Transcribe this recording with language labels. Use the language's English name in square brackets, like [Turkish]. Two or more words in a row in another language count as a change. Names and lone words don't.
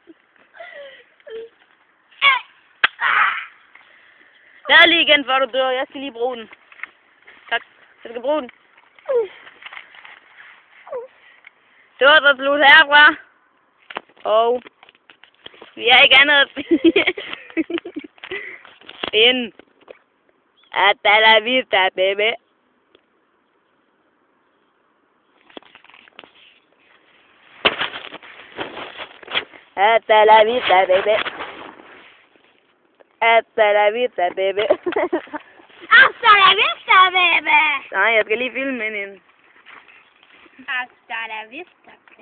[Danish] Der lige igen, før du dør. Jeg skal lige bruge den. Tak. Jeg skal bruge den. Det var så slut herfra. Og vi har ikke andet at sige end [Spanish] hasta la vista, baby. Hasta la vista, baby. Hasta la vista, baby. Hasta la vista, baby. [Danish] Nej, jeg skal lige filme ind. [Spanish] Hasta la vista.